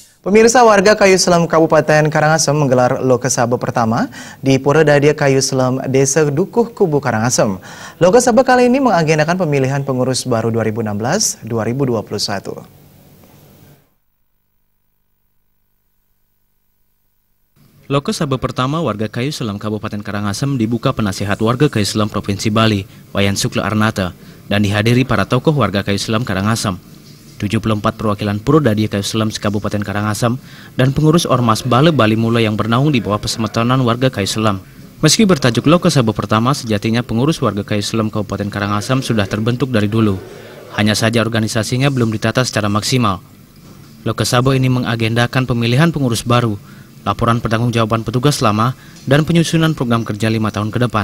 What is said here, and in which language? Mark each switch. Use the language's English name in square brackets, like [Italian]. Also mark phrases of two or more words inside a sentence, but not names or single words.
[Indonesian] Pemirsa, warga Kayu Selam Kabupaten Karangasem menggelar Lokasaba pertama di Pura Dadia Kayu Selam, Desa Dukuh, Kubu Karangasem. Lokasaba kali ini mengagendakan pemilihan pengurus baru 2016-2021. Lokasaba pertama warga Kayu Selam Kabupaten Karangasem dibuka penasihat warga Kayu Selam Provinsi Bali, Wayan Sukla Arnata, dan dihadiri para tokoh warga Kayu Selam Karangasem. 74 perwakilan Pura Dadia Kayu Selam Kabupaten Karangasem dan pengurus Ormas Bale Bali Mula yang bernaung di bawah pesemetonan warga Kayu Selam. Meski bertajuk Lokasaba pertama, sejatinya pengurus warga Kayu Selam Kabupaten Karangasem sudah terbentuk dari dulu. Hanya saja organisasinya belum ditata secara maksimal. Lokasaba ini mengagendakan pemilihan pengurus baru, laporan pertanggungjawaban petugas lama, dan penyusunan program kerja 5 tahun ke depan.